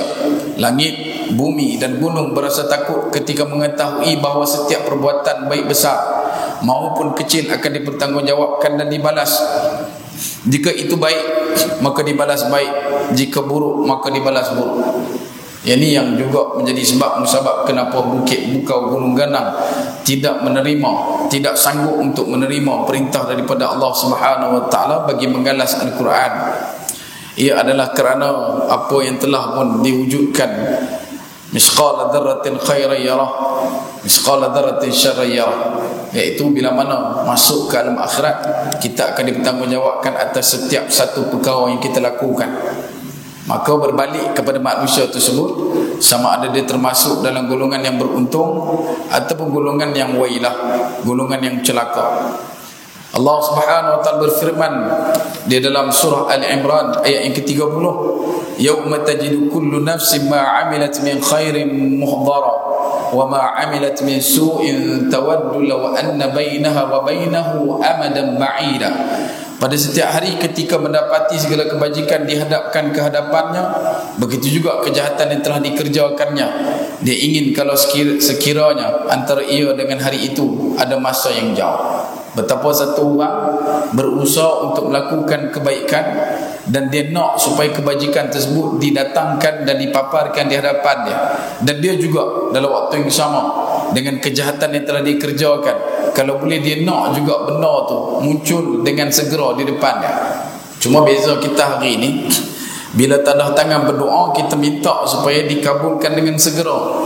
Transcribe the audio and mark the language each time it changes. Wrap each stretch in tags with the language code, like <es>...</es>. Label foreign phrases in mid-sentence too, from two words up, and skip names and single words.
<ms>Langit, bumi dan gunung berasa takut ketika mengetahui bahawa setiap perbuatan baik besar maupun kecil akan dipertanggungjawabkan dan dibalas. Jika itu baik maka dibalas baik, jika buruk maka dibalas buruk. Ini yang juga menjadi sebab musabab kenapa Bukit Bukau Gunung Ganang tidak sanggup untuk menerima perintah daripada Allah</ms> <ar>سبحانه وتعالى</ar> <ms>bagi menggalas Al-Quran. Ia adalah kerana apa yang telah pun diwujudkan,</ms> <ar>مثقال ذرة خيرا يره مثقال ذرة شرا يره,</ar> <ms>iaitu bila mana masuk ke alam akhirat, kita akan dipertanggungjawabkan atas setiap satu perkara yang kita lakukan. Maka berbalik kepada manusia tersebut, sama ada dia termasuk dalam golongan yang beruntung ataupun golongan yang wailah, golongan yang celaka. Allah</ms> <ar>سبحانه وتعالى</ar> <ms>berfirman di dalam surah Al-Imran ayat yang ke-30,</ms> <ar>يوم تجد كل نفس ما عملت من خير محضرا وما عملت من سوء تود لو أن بينها وبينه أمدا بعيدا.</ar> <ms>Pada setiap hari ketika mendapati segala kebajikan dihadapkan ke hadapannya, begitu juga kejahatan yang telah dikerjakannya. Dia ingin kalau sekiranya antara ia dengan hari itu ada masa yang jauh. Betapa satu orang berusaha untuk melakukan kebaikan, dan dia nak supaya kebajikan tersebut didatangkan dan dipaparkan di hadapannya. Dan dia juga dalam waktu yang sama dengan kejahatan yang telah dikerjakan, kalau boleh dia nak juga benda tu muncul dengan segera di depannya. Cuma beza kita hari ini, bila tanda tangan berdoa, kita minta supaya dikabulkan dengan segera.</ms>